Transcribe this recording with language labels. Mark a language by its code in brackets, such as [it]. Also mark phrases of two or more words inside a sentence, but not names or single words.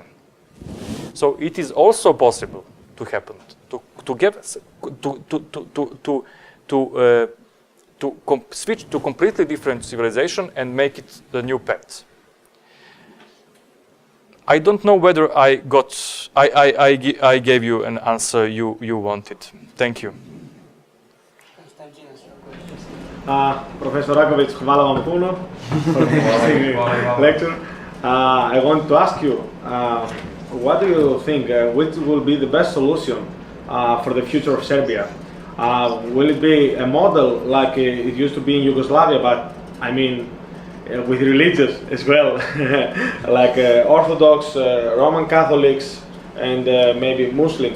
[en] So it is also possible to happen to switch to completely different civilization and make it the new path. I don't know whether I gave you an answer you wanted. Thank you. Professor Rakovic, [sr] hvala vam puno [en] for the interesting lecture. I want to ask you, what do you think, which will be the best solution for the future of Serbia? Will it be a model like it used to be in Yugoslavia, but I mean with religious as well, like Orthodox, Roman Catholics, and maybe Muslims?